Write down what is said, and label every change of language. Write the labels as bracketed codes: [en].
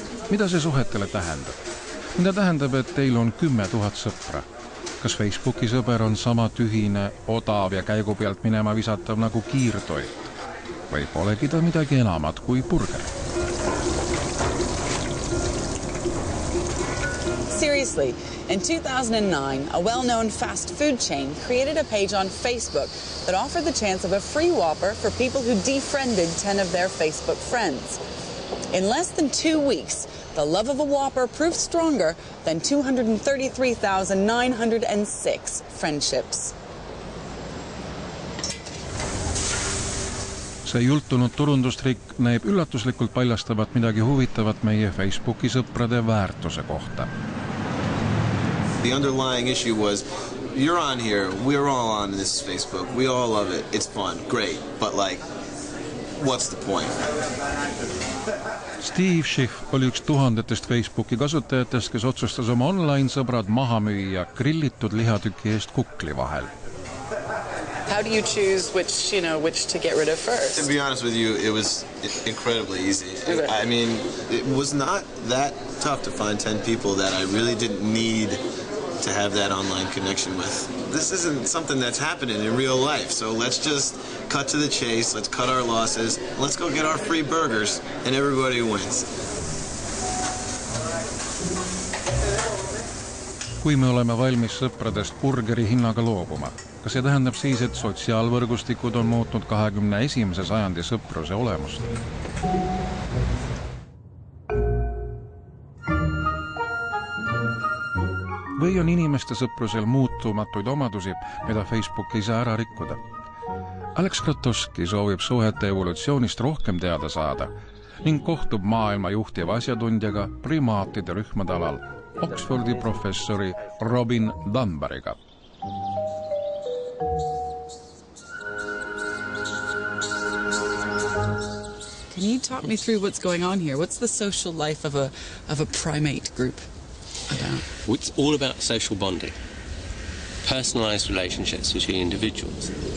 [et] Mida see suhetele tähendab? Mida tähendab, et teil on 10 000 sõpra? Kas Facebooki sõber on sama tühine, odav ja käigu pealt minema visatav nagu kiirtoit? Või polegi ta midagi enamat kui burger? [en] Seriously, in 2009, a well-known fast food chain created a page on Facebook that offered the chance of a free Whopper for people who defriended 10 of their Facebook friends. In less than 2 weeks, the love of a Whopper proved stronger than 233,906 friendships. [et] See jultunud turundustrikk näib üllatuslikult paljastavat midagi huvitavat meie Facebooki sõprade väärtuse kohta. [en] The underlying issue was, you're on here, we're all on this Facebook, we all love it, it's fun, great, but like, what's the point? [et] Steve Schiff oli üks tuhandetest Facebooki kasutajatest, kes otsustas oma online-sõbrad maha müüa grillitud lihatüki eest kukli vahel. [en] How do you choose which to get rid of first? To be honest with you, it was incredibly easy. Okay. I mean, it was not that tough to find 10 people that I really didn't need to have that online connection with. This isn't something that's happening in real life, so let's just cut to the chase, let's cut our losses, let's go get our free burgers, and everybody wins. [et] Kui me oleme valmis sõpradest burgeri hinnaga loobuma, kas see tähendab siis, et sotsiaalvõrgustikud on muutnud 21. sajandi sõpruse olemust? Või on inimeste sõprusel muutumatuid omadusi, mida Facebook ei saa ära rikkuda? Alex Kratoski soovib suhete evolutsioonist rohkem teada saada ning kohtub maailma juhtiva asjatundjaga primaatide rühmade alal Oxfordi professori Robin Dunbariga. [en] Can you talk me through what's going on here? What's the social life of a primate group about? It's all about social bonding, personalized relationships between individuals.